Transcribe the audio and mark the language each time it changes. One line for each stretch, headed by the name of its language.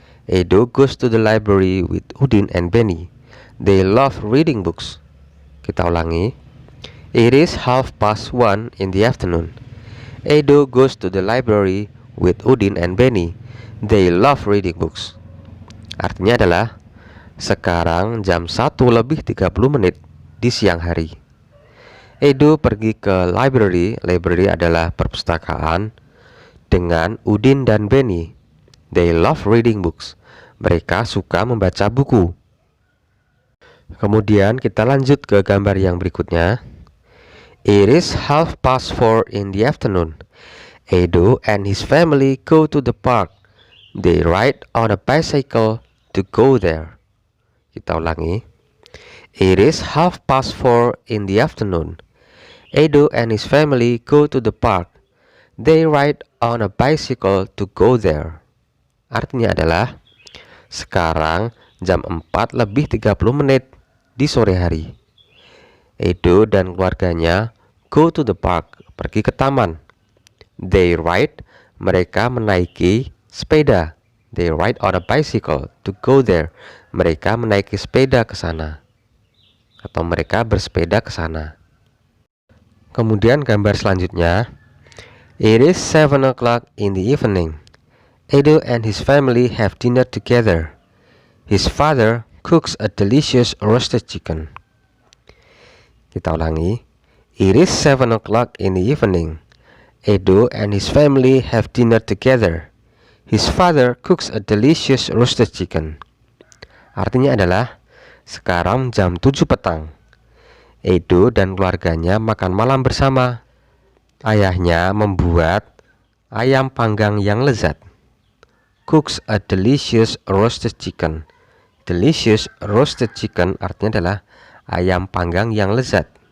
English: Edo goes to the library with Udin and Benny. They love reading books.
Indonesian: Kita ulangi.
English: It is 1:30 in the afternoon. Edo goes to the library with Udin and Benny. They love reading books.
Indonesian: Artinya adalah sekarang jam 1:30 di siang hari. Edo pergi ke library. Library adalah perpustakaan dengan Udin dan Benny.
English: They love reading books.
Indonesian: Mereka suka membaca buku. Kemudian kita lanjut ke gambar yang berikutnya.
English: It is 4:30 in the afternoon. Edo and his family go to the park. They ride on a bicycle to go there.
Indonesian: Kita ulangi.
English: It is 4:30 in the afternoon. Edo and his family go to the park. They ride on a bicycle to go there.
Indonesian: Artinya adalah sekarang jam 4:30 di sore hari. Edo dan keluarganya
English: go to the park,
Indonesian: pergi ke taman.
English: They ride,
Indonesian: mereka menaiki sepeda.
English: They ride on a bicycle to go there.
Indonesian: Mereka menaiki sepeda ke sana. Atau mereka bersepeda ke sana. Kemudian gambar selanjutnya.
English: It is 7 o'clock in the evening. Edo and his family have dinner together. His father cooks a delicious roasted chicken.
Indonesian: Kita ulangi.
English: It is 7 o'clock in the evening. Edo and his family have dinner together. His father cooks a delicious roasted chicken.
Indonesian: Artinya adalah sekarang jam 7 petang. Edo dan keluarganya makan malam bersama. Ayahnya membuat ayam panggang yang lezat.
English: Cooks a delicious roasted chicken. Delicious roasted chicken
Indonesian: artinya adalah ayam panggang yang lezat.